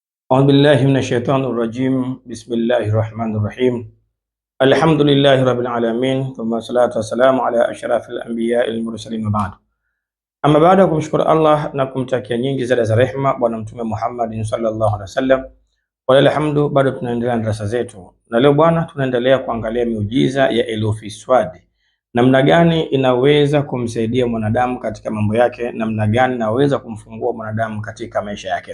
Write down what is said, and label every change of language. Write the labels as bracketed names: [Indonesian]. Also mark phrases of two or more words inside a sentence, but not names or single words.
[Arabic] أعوذ بالله من الشيطان الرجيم. بسم الله الرحمن الرحيم. الحمد لله رب العالمين ثم الصلاة والسلام على أشرف الأنبياء المرسلين وبعد. [Swahili] Ama baada ya kumshukuru Allah na kumtakia nyingi za rehema Bwana Mtume Muhammad [Arabic] صلى الله عليه وسلم, ولله الحمد, [Swahili] bado tunaendelea na darasa zetu, na leo bwana, tunaendelea kuangalia miujiza ya herufi swadi, namna gani inaweza kumsaidia mwanadamu katika mambo yake, namna gani inaweza kumfungua mwanadamu katika maisha yake.